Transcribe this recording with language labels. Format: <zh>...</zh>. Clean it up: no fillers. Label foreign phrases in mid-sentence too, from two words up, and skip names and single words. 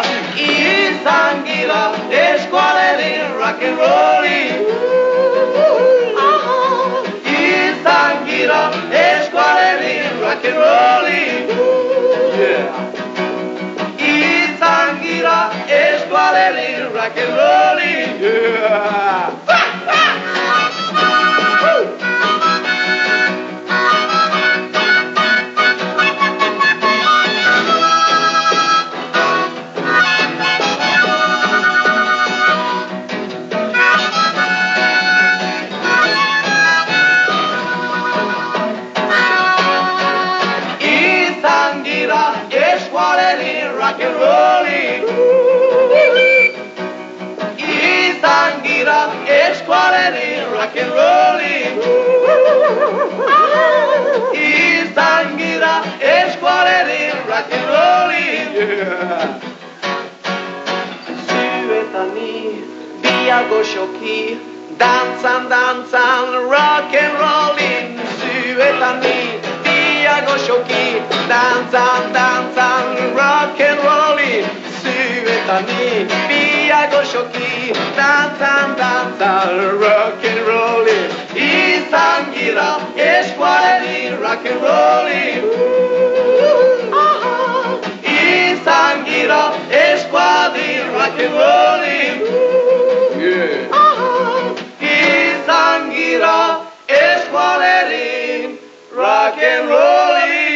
<eu>Izan gira eskualerin rock'n'rolli. Izan gira eskualerin rock'n'rolli. Izan gira eskualerin rock'n'rolli.</eu> <en>Rock and rolling.</en> <eu>Izan gira eskualerin</eu> <en>rock and rolling.</en> <eu>Izan gira eskualerin</eu> <en>rock and rolling.</en> <eu>Zuetan ni biago xoki, dantzan</eu> <en>rock and rolling.</en> <eu>Zuetan ni biago xoki, dantzan</eu> <en>rock and rolling.</en> <eu>Zuetani biago xoki, dantzan</eu> <en>rock and rolling.</en> <eu>Izan gira eskualerin</eu> <en>rock and rolling.</en> <eu>Izan gira eskualerin</eu> <en>rock and rolling.</en> <eu>Izan gira eskualerin</eu> <en>rock and rolling.</en>